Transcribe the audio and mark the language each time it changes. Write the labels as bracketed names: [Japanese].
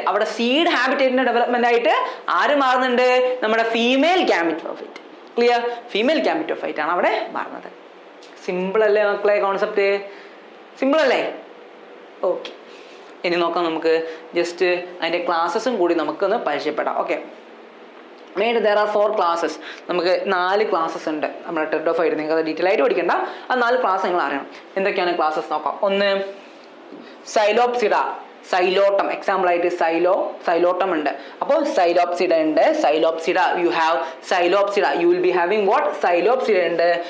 [Malayalam] അവിടെ seed ഹാബിറ്റേറ്റിന്റെ development ആയിട്ട് ആര് മാറുന്നുണ്ട്, നമ്മുടെ female gametophyte. Clear? Female gametophyte ആണ് അവിടെ മാറുന്നത്. സിമ്പിൾ അല്ലേ മക്കളെ? കോൺസെപ്റ്റ് സിമ്പിൾ അല്ലേ? ഓക്കെ, ഇനി നോക്കാം, നമുക്ക് ജസ്റ്റ് അതിന്റെ ക്ലാസ്സസും കൂടി നമുക്കൊന്ന് പരിചയപ്പെടാം. [English] Okay, there are 4 classes. [Malayalam] നമുക്ക് 4 ക്ലാസ്സസ് ഉണ്ട് നമ്മുടെ ടെറിഡോഫൈറ്റ്. നിങ്ങൾക്ക് അത് ഡീറ്റെയിൽ ആയിട്ട് പഠിക്കണ്ട, ആ 4 ക്ലാസ് നിങ്ങൾ അറിയണം. എന്തൊക്കെയാണ് ക്ലാസ്സസ് നോക്കാം. ഒന്ന് സൈലോപ്സിഡ, സൈലോട്ടം. എക്സാമ്പിൾ ആയിട്ട് സൈലോട്ടം ഉണ്ട്. അപ്പോൾ സൈലോപ്സിഡ ഉണ്ട്. [English] You have Psilopsida, you will be having what, Psilopsida ഉണ്ട്.